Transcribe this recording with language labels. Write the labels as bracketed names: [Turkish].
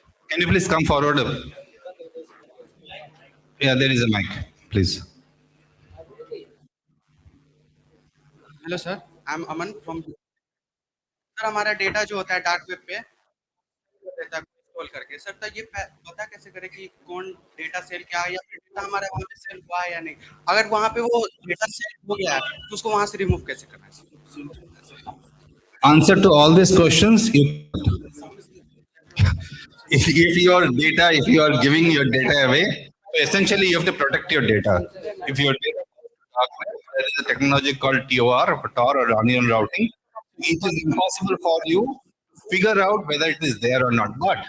[English] Can you please come forward? Yeah, there is a mic, please. Hello sir, I am Aman from sir. [Hindi] हमारा data जो होता है dark web पे data scroll करके sir, तो ये पता कैसे करें कि कौन डेटा सेल क्या है या फिर डेटा हमारा वहाँ पे सेल हुआ है या नहीं? अगर वहाँ पे वो डेटा सेल हो गया है तो उसको वहाँ से रिमूव कैसे करना है? [English] Answer to all these questions, if you are giving your data away, essentially you have to protect your data. If your data there is a technology called TOR or onion routing, it is impossible for you to figure out whether it is there or not.